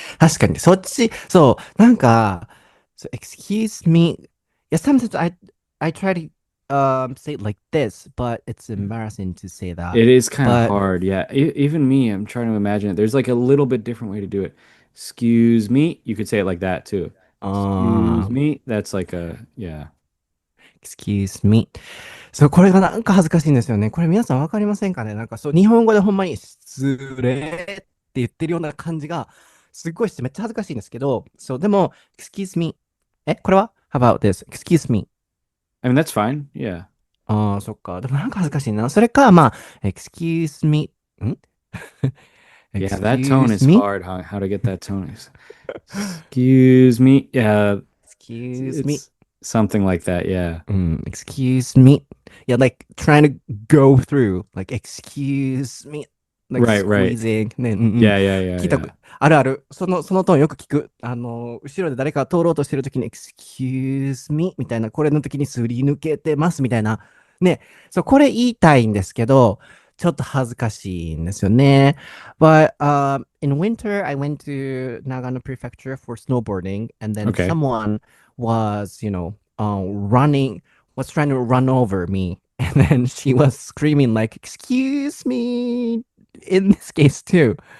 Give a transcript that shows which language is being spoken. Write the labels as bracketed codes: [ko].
[ja] 確かに、そっち、そう、なんか、excuse me. [en] Yeah, sometimes I try to say it like this, but it's embarrassing to say that. it is kind of hard yeah even me I'm trying to imagine it there's like a little bit different way to do it excuse me you could say it like that too excuse uh, me that's like a yeah excuse me. [ja] そう、これがなんか恥ずかしいんですよね。これ皆さんわかりませんかねなんかそう、日本語でほんまに失礼って言ってるような感じが、すっごいしてめっちゃ恥ずかしいんですけど、そう、でも、excuse me. これは [en] ?How about this? Excuse me. I mean that's fine yeah [ja] ああ、そっか。でもなんか恥ずかしいな。それか、まあ、excuse me. ん [en] yeah that tone excuse is me? hard how to get that tone excuse me yeah excuse me. it's something like that yeah うん、excuse me. Yeah, like trying to go through, like, excuse me, like Right, right. [ja] squeezing ね、うんうん。 [en] Yeah, yeah, yeah, [ja] 聞いたこ、 [en] yeah. [ja] あるある。そのトーンよく聞く。後ろで誰かが通ろうとしてるときに、excuse me みたいな、これの時にすり抜けてますみたいな。ね。そう、これ言いたいんですけど、ちょっと恥ずかしいんですよね。 [en] But in winter, I went to Nagano Prefecture for snowboarding, and then Okay. someone was, running, was trying to run over me. And then she was screaming like, "Excuse me!" In this case too.